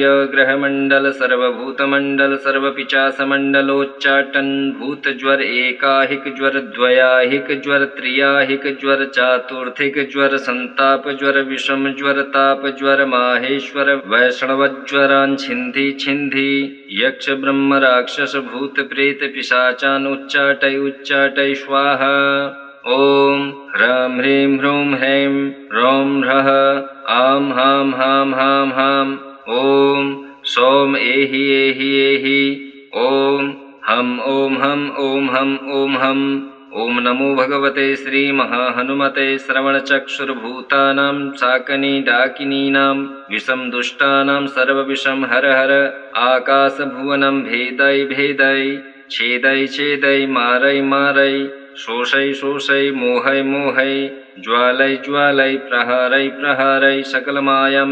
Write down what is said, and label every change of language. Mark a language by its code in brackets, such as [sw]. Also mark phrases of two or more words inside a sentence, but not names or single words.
[sa] ग्रहमण्डल सर्वभूतमण्डल सर्वपिशाचमण्डलोच्चाटन भूत ज्वर एकाहिक ज्वर द्वयाहिक ज्वर त्रियाहिक ज्वर चातुर्थिक ज्वर संताप ज्वर विषम ज्वर ताप ज्वर माहेश्वर वैष्णव ज्वरान् छिन्धि छिन्धि यक्ष ब्रह्म राक्षस भूत प्रेत पिशाचान् उच्चाटय उच्चाटय स्वाहा। ॐ ह्रां ह्रीं ह्रूं ह्रैं ह्रौं ह्रः आं हां हां हां हां ॐ सौम एहि एहि एहि ॐ हं ॐ हं ॐ हं ॐ हं ॐ नमो भगवते श्रीमहाहनुमते श्रवणचक्षुर्भूतानां शाकनिडाकिनीनां विषं दुष्टानां सर्वविषं हर हर आकाशभुवनं भेदै भेदै छेदै छेदै मारै मारै शोषै शोषै मोहै मोहै ज्वालै ज्वालै प्रहारै प्रहारै सकलमायं